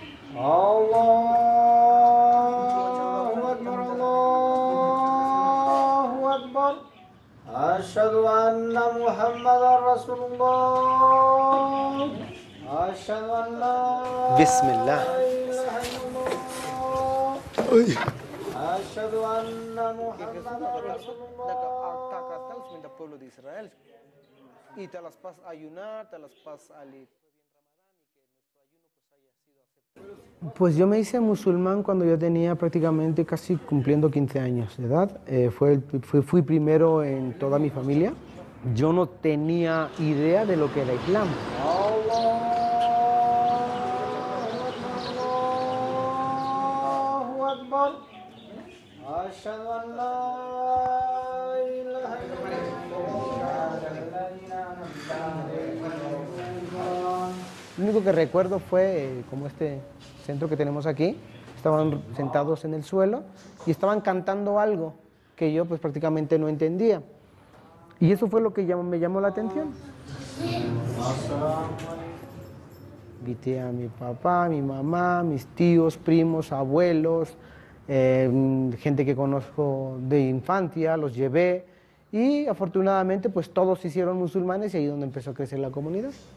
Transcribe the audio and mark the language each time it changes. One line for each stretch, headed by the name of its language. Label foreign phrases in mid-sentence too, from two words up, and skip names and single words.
Arabic: الله أكبر، الله أكبر. أشهد أن محمدا رسول الله. أشهد أن لا Bismillah. إله إلا الله. أشهد أن محمدا رسول الله.
Spanish: Del pueblo de Israel. Y te las pasas a ayunar, te las pasas a leer. Pues yo me hice musulmán cuando yo tenía prácticamente casi cumpliendo 15 años de edad. Fui primero en toda mi familia. Yo no tenía idea de lo que era Islam.
Arabic: الله أكبر. أشهد أن لا إله إلا الله.
Spanish: Lo único que recuerdo fue como este centro que tenemos aquí, estaban sentados en el suelo y estaban cantando algo que yo pues prácticamente no entendía. Y eso fue lo que me llamó la atención. Invité a mi papá, mi mamá, mis tíos, primos, abuelos, gente que conozco de infancia, los llevé y afortunadamente pues todos se hicieron musulmanes y ahí es donde empezó a crecer la comunidad.